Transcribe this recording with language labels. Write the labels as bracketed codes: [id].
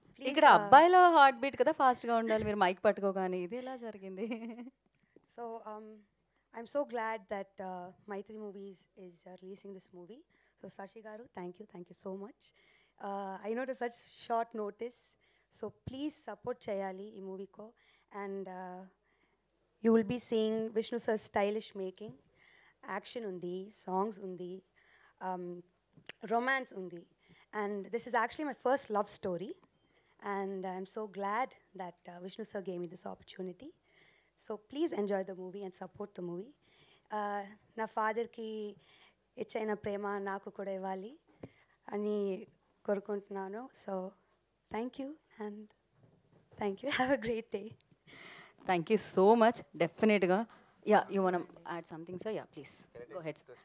[te] ఇక్కడ అబ్బాయిల heart beat కదా ఫాస్ట్గా ఉండాలి, మీరు మైక్ పట్టుకోగానే ఇది ఎలా జరిగింది? [en] So I'm so glad that Maitri Movies is releasing this movie. So Sashi Garu, thank you so much. I know it's such short notice, so please support Chayali in movie ko, and you will be seeing Vishnu sir's stylish making, [te] action undi, songs undi, um, romance undi, [en] and this is actually my first love story, and I'm so glad that Vishnu sir gave me this opportunity. So please enjoy the movie and support the movie. [te] నా ఫాదర్కి ఇచ్చైన ప్రేమ నాకు కూడా ఇవ్వాలి అని కోరుకుంటున్నాను. [en] So thank you and thank you. Have a great day. Thank you so much. డెఫినెట్గా. Yeah, you want add something sir? Yeah please go ahead.